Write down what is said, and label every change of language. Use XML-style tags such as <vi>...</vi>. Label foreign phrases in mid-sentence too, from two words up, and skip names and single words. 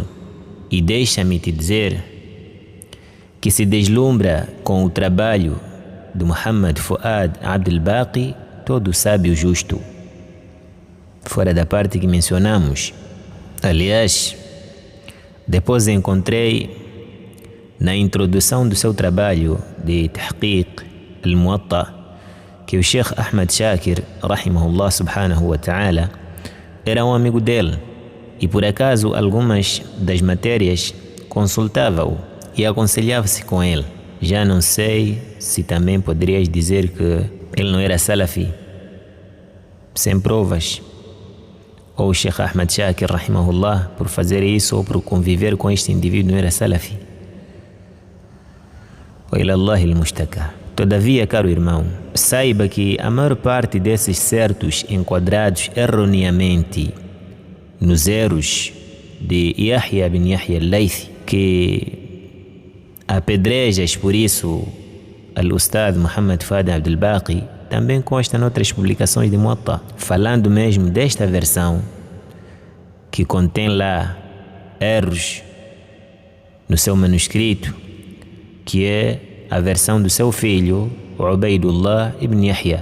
<pt>E deixa-me te dizer que se deslumbra com o trabalho de Muhammad Fuad Abdul Baqi todo sábio justo, fora da parte que mencionamos. Aliás, depois encontrei na introdução do seu trabalho de Tahqiq al-Muwatta que o Sheikh Ahmad Shakir,</pt> <ar>رحمه الله سبحانه وتعالى,</ar> <pt>era um amigo dele e por acaso algumas das matérias consultava-o e aconselhava-se com ele. Já não sei se também poderias dizer que ele não era salafi, sem provas, ou o Sheikh Ahmad Shakir, rahimahullah, por fazer isso ou por conviver com este indivíduo não era salafi.</pt> <ar>وإلى الله المشتكى.</ar> <pt>Todavia, caro irmão, saiba que a maior parte desses certos enquadrados erroneamente nos erros de Yahya bin Yahya al-Laythi, que apedrejas por isso al-Ustad Muhammad Fuad Abdul Baqi, também consta noutras publicações de Muwatta, falando mesmo desta versão que contém lá erros no seu manuscrito, que é a versão do seu filho Ubaidullah ibn Yahya.</pt>